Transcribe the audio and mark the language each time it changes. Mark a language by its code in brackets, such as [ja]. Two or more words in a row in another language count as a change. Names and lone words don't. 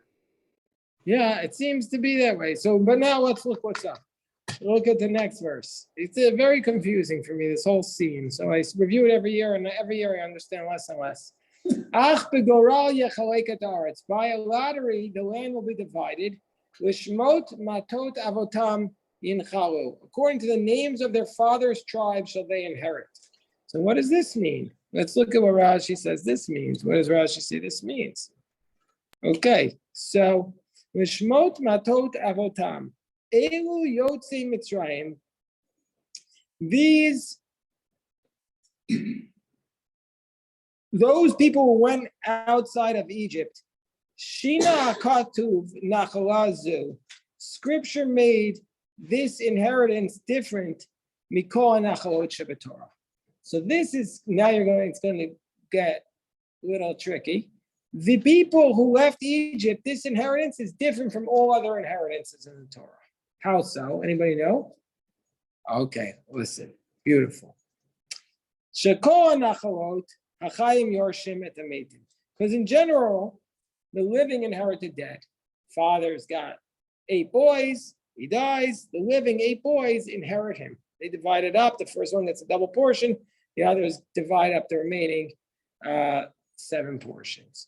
[en] Yeah, it seems to be that way. So, but now let's look what's up. Look at the next verse. It's very confusing for me, this whole scene. So I review it every year, and every year I understand less and less. [he] אך בגורל יחלק את הארץ. [en] By a lottery, the land will be divided. [he] לשמות מטות אבתם ינחלו. [en] According to the names of their fathers' tribes shall they inherit. So what does this mean? Let's look at what Rashi says this means. What does Rashi say this means? Okay, so [he] לשמות מטות אבתם. אלו יוצאי מצרים. [en] Those people who went outside of Egypt. [he] שינה הכתוב נחלה זו. [en] Scripture made this inheritance different. [he] מכל נחלות שבתורה. [en] So this is, now it's going to get a little tricky. The people who left Egypt, this inheritance is different from all other inheritances in the Torah. How so? Anybody know? Okay, listen. Beautiful. [he] שכל נחלות החיים יורשים את המתים. [en] Because in general, the living inherit the dead. Father's got 8 boys. He dies. The living 8 boys inherit him. They divide it up. The first one gets a double portion. The others divide up the remaining 7 portions.